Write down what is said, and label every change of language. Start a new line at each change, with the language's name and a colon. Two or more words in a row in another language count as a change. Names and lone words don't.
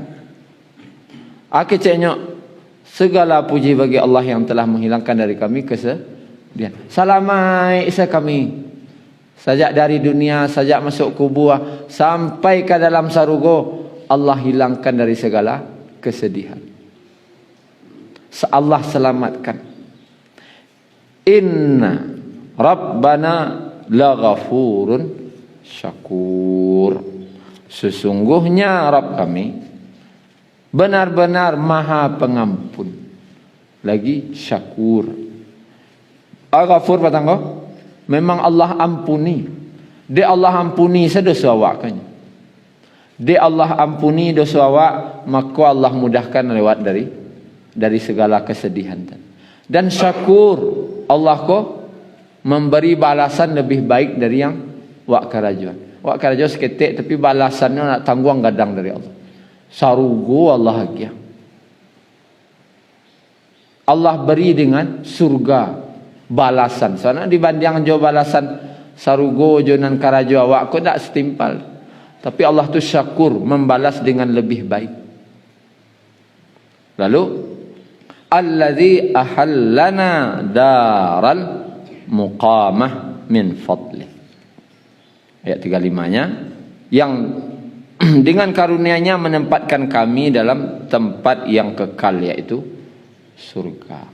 Indonesian: Akhirnya segala puji bagi Allah yang telah menghilangkan dari kami kesedihan.
Minangkabau: Salamai isa kami.
Indonesian: Sejak dari dunia, sejak masuk kubur sampai ke dalam sarugo, Allah hilangkan dari segala kesedihan. Allah selamatkan.
Arabic: إن ربنا لغفور شكور.
Indonesian: Sesungguhnya Rabb kami benar-benar maha pengampun lagi syakur.
Minangkabau: Al-Ghafur patanggo, memang Allah ampuni. Dia Allah ampuni sedosa awak kan. Dia Allah ampuni dosa awak, maka Allah mudahkan lewat dari segala kesedihan. Dan syakur, Allah ko memberi balasan lebih baik dari yang wak karajuan. Wak karajuan seketik tapi balasannya nak tangguang gadang dari Allah. Sarugo Allah hagia.
Indonesian: Allah beri dengan surga balasan.
Minangkabau: Soalnya dibanding jo balasan sarugo jonan karajuan wak ko tak setimpal.
Indonesian: Tapi Allah tu syakur membalas dengan lebih baik.
Arabic: Lalu الذي أحلنا دار المقامة من فضله.
Indonesian: Ayat 35-nya, yang dengan karunia-Nya menempatkan kami dalam tempat yang kekal, yaitu surga.